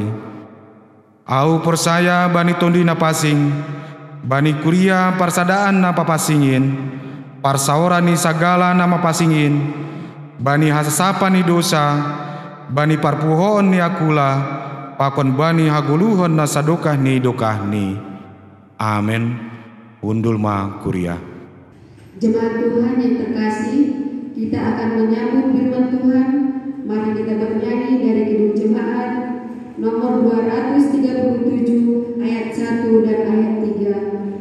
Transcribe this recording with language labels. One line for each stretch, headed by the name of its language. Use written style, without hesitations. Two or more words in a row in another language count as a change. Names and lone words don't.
Batak Simalungun: Au persaya bani tondi napasing, bani kuria parsadaan napapasingin, parsaorani sagala nama pasingin, bani hasasapa ni dosa, bani parpuhoon ni akula, pakon bani haguluhon na sadokah ni dokah ni. Amin. Undul ma kuria.
Indonesian: Jemaat Tuhan yang terkasih, kita akan menyambut firman Tuhan. Mari kita bernyanyi dari Kidung Jemaat nomor 237 ayat 1 dan ayat 3.